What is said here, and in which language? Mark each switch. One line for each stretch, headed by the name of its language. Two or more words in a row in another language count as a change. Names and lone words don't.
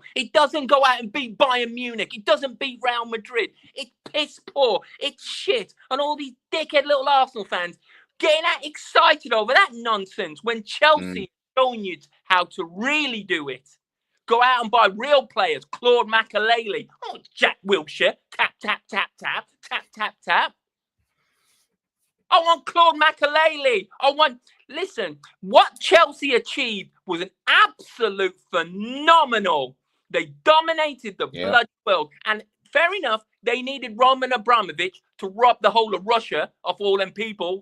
English: It doesn't go out and beat Bayern Munich. It doesn't beat Real Madrid. It's piss poor. It's shit. And all these dickhead little Arsenal fans getting that excited over that nonsense when Chelsea is showing you how to really do it. Go out and buy real players. Claude Makelele. Oh, Jack Wilshere. Tap, tap, tap, tap, tap, tap, tap. I want Claude Makelele. Listen, what Chelsea achieved was an absolute phenomenal. They dominated the bloody world. And fair enough, they needed Roman Abramovich to rob the whole of Russia of all them people.